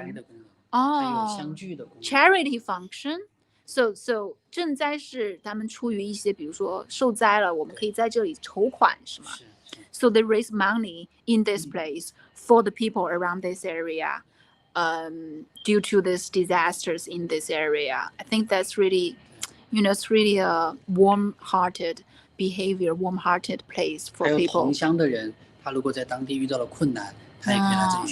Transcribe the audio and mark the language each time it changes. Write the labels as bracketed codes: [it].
[zh] 赈灾的功能，还有相聚的功能。 [en] charity function. [zh] So 赈灾是他们出于一些，比如说受灾了，我们可以在这里筹款，是吗？是。 [en] So they raise money in this place for the people around this area, due to these disasters in this area. I think that's really, it's really a warm-hearted behavior, warm-hearted place [zh] 还 [en] for [zh] 有 [en] people. [zh] 同乡的人，他如果在当地遇到了困难，他也可以来这里